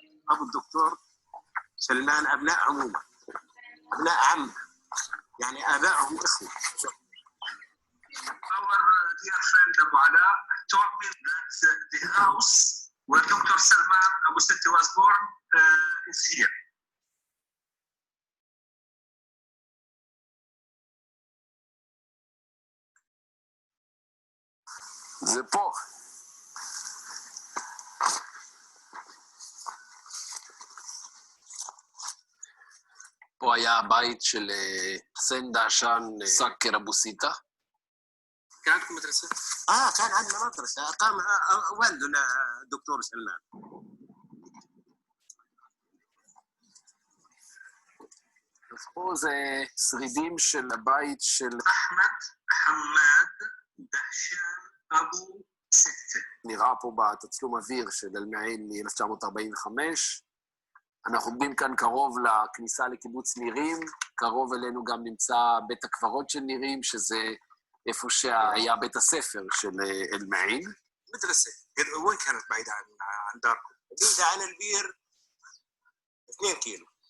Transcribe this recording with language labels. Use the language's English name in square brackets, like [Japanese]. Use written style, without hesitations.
[Arabic] أبو الدكتور سلمان أبناء عمومة، أبناء عم، يعني آبائهم إخوة. [English] Our dear friend Abu Ala told me that the house where Dr Salman Abu Sitta was born is here. [Hebrew] זה פה. פה היה הבית של חסן דעשן סאקר אבו סיטה. [Arabic] كان عندكم مدرسة؟ كان عندنا مدرسة أقامها والدنا دكتور سلمان. [Hebrew] פה זה שרידים של הבית של אחמד חמאד דהשן אבו סיטה. נראה פה בתצלום אוויר של אל-מעין מ-1945. אנחנו עומדים כאן קרוב לכניסה לקיבוץ נירים, קרוב אלינו גם נמצא בית הקברות של נירים, שזה איפה שהיה בית הספר של אל-מעין. [Arabic] مدرسة، وين كانت بعيدة عن داركم؟ بعيدة عن البير 2 كيلو.